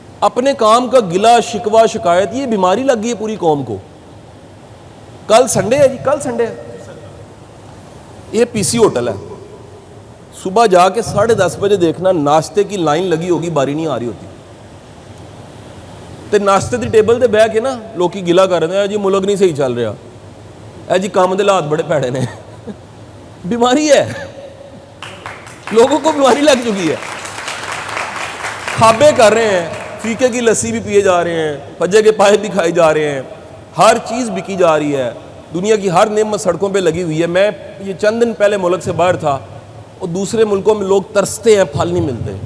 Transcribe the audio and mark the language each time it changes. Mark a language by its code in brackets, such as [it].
[ur] اپنے کام کا گلہ شکوہ شکایت, یہ بیماری لگ گئی ہے پوری قوم کو. کل سنڈے ہے جی, کل سنڈے ہے, یہ پی سی ہوٹل ہے, صبح جا کے 10:30 بجے دیکھنا ناشتے کی لائن لگی ہوگی, باری نہیں آ رہی ہوتی. [pa] تے ناشتے دی ٹیبل تے بہ کے نا لوگ کی گلا کر رہے ہیں, جی ملک نہیں صحیح چل رہا, اے جی کام دے حالات بڑے پیڑے نے. [ur] بیماری ہے, لوگوں کو بیماری لگ چکی ہے. کھابے کر رہے ہیں, فیکے کی لسی بھی پیے جا رہے ہیں, پجے کے پائے بھی کھائے جا رہے ہیں, ہر چیز بکی جا رہی ہے, دنیا کی ہر نعمت سڑکوں پہ لگی ہوئی ہے. میں یہ چند دن پہلے ملک سے باہر تھا, اور دوسرے ملکوں میں لوگ ترستے ہیں, پھل نہیں ملتے.